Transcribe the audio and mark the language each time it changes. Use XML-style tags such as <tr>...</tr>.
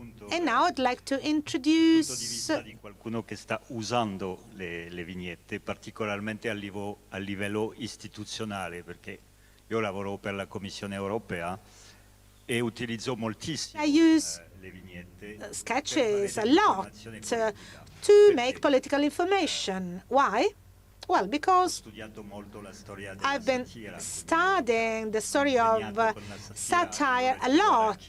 <en>And now I'd like to introduce</en> <it>di qualcuno che sta usando le vignette, particolarmente a livello istituzionale, perché io lavoro per la Commissione Europea e utilizzo moltissimo le vignette.</it> <en>Sketches a lot to make political information. Why? Well, because I've been studying the story of satire a lot.</en>